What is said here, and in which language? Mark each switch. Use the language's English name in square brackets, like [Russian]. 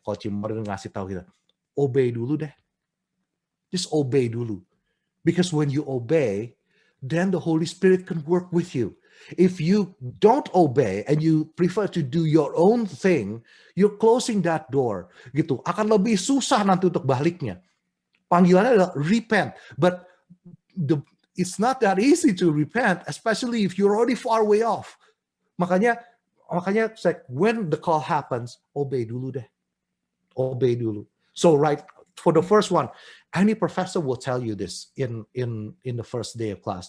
[Indonesian] Kalau Cimorin ngasih tahu kita, obey dulu deh. Just obey dulu. [English] Because when you obey, then the Holy Spirit can work with you. If you don't obey and you prefer to do your own thing, you're closing that door. Gitu. [Indonesian] Akan lebih susah nanti untuk baliknya. Panggilannya adalah repent. [English] But it's not that easy to repent, especially if you're already far way off. Makanya when the call happens, obey dulu deh. Obey dulu. So right, for the first one, any professor will tell you this in the first day of class.